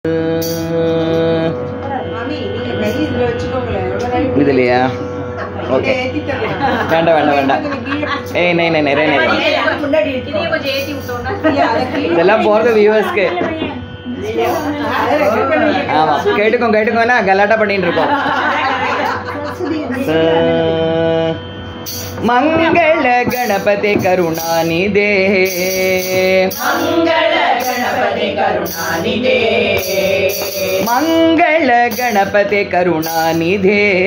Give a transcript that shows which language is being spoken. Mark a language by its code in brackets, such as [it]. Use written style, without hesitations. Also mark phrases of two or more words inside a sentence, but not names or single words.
[ta] இதுலையா? ஓகே, வேண்டாம் வேண்டாம் வேண்டாம். ஏய் நை நை நிறைய நேரம் இதெல்லாம் போகிறது வியூவர்ஸ்க்கு. ஆமாம், கேட்டுக்கோங்க கேட்டுக்கோன்னா கலாட்டா பண்ணிட்டு இருக்கோம். [sa] मंगल गणपति करुणानिधे, मंगल गणपति करुणानिधे, मंगल गणपति करुणानिधे,